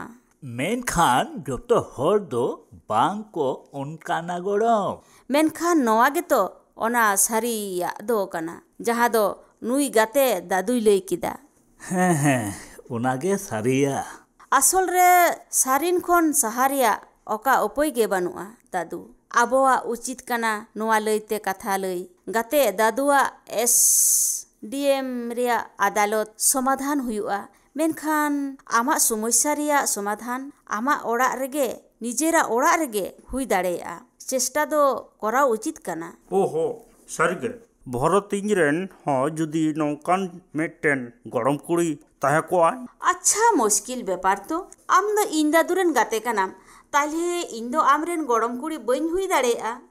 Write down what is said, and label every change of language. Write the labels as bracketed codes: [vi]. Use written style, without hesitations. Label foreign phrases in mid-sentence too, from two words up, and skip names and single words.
[sat] ᱢᱮᱱᱠᱷᱟᱱ ᱡᱚᱛᱚ ᱦᱚᱲ ᱫᱚ ᱵᱟᱝ ᱠᱚ ᱚᱱᱠᱟᱱᱟ ᱜᱚᱲᱚᱢ। ᱢᱮᱱᱠᱷᱟन ᱱᱚᱣᱟ ᱜᱮᱛᱚ ᱚᱱᱟ ᱥᱟᱹᱨᱤᱭᱟᱜ ᱫᱚ ᱠᱟᱱᱟ, ᱡᱟᱦᱟᱸ ᱫᱚ ᱱᱩᱭ ᱜᱟᱛᱮ ᱫᱟᱫᱩᱭ ᱞᱟᱹᱭ ᱠᱮᱫᱟ। ᱦᱮᱸ ᱚᱱᱟᱜᱮ ᱥᱟᱹᱨᱤᱭᱟ। ᱟᱥᱚᱞ ᱨᱮ ᱥᱟᱹᱨᱤᱱ ᱠᱷᱚᱱ ᱥᱟᱦᱟ ᱨᱮᱭᱟᱜ oka opoi ge banua dadu aboa uchit kana noa leite katha lei gate dadua SDM ria adalot somadhan huyua menkhan ama somosya ria somadhan ama orak rege nijera orak rege hui dareya चेष्टा दो करा उचित कना ओहो सरगे भरत इंजरेन हो जुदी नौकान मेटेन गरम कुड़ी ताहे को आय अच्छा मुश्किल व्यापार तो आम दो इन दादुरेन गाते कनाम ताले इन दो आमरेन गरम कुड़ी बइन हुई दाड़ेया